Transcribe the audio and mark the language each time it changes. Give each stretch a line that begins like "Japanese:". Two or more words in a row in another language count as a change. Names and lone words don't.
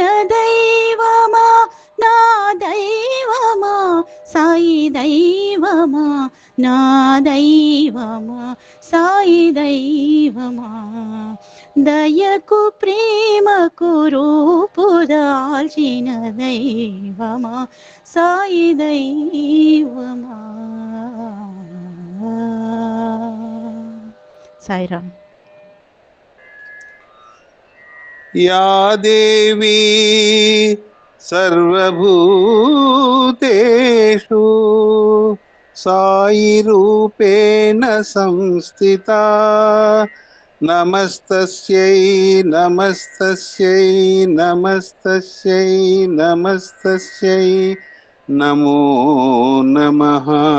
Telugu: దైవమా నా దైవమా సాయి దైవమా నా దైవమా సాయి దైవమా దయకు ప్రేమకు రూపు దాల్చిన దైవమా సాయి దైవమా సాయిరామ్
Sanskrit: या देवी सर्वभूतेषु साई रूपेण संस्थिता नमस्तस्यै नमस्तस्यै नमस्तस्यै नमस्तस्यै नमो नमः